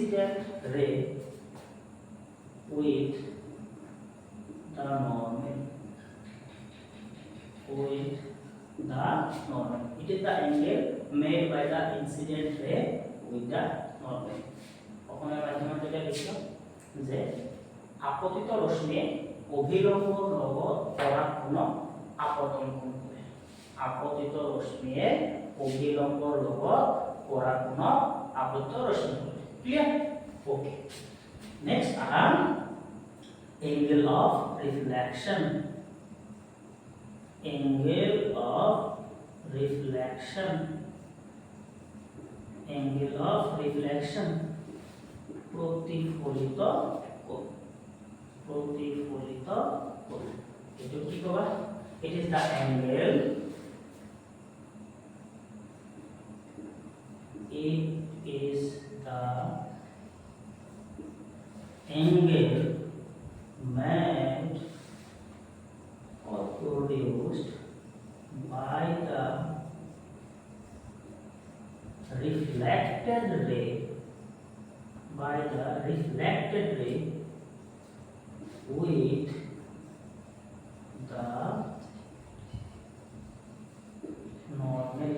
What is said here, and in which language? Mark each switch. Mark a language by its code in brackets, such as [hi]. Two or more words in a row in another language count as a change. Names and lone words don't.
[en] with the normal with the normal. It is the angle made by the incident ray with the normal. [as] অকণমান মাধ্যমত এটা লিখিলো যে আপতিত ৰশ্মিয়ে অভিলম্বৰ লগত পৰা কোণ আপতন কোণ কৰে। আপতিত ৰশ্মিয়ে অভিলম্বৰ লগত পৰা কোণ আপতিত ৰশ্মি কৰে। [en] Clear? Okay. Next আম angle of reflection. Angle of reflection. Angle of reflection. [as] প্রতিফলিত কোণ। প্রতিফলিত কোণ। এটো কি কবা? [en] It is the angle. It is the angle made or produced by the reflected ray with the normal.